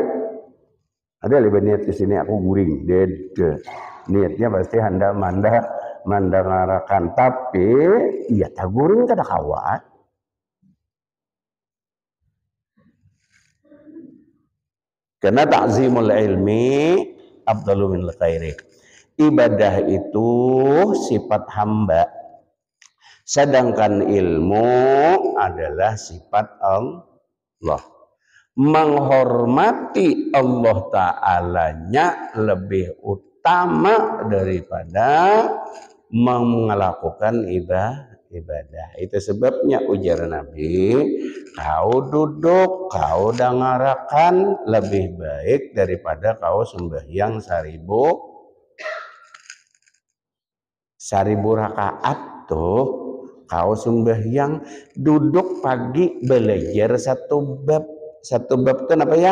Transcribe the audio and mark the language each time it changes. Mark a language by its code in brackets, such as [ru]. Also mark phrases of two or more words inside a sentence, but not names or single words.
[bjn] Ada lebih niat ke sini aku guring, niatnya pasti handa mandangarakan, tapi iya tak guring kada kawat. [ar] Karena ta'zimul ilmi afdalu min khairi. [id] Ibadah itu sifat hamba, sedangkan ilmu adalah sifat Allah. Menghormati Allah Ta'alanya lebih utama daripada melakukan ibadah. Itu sebabnya ujar Nabi, kau duduk, kau dengarakan lebih baik daripada kau sembahyang 1000 rakaat tuh. Kau sembahyang duduk pagi belajar satu bab itu apa ya?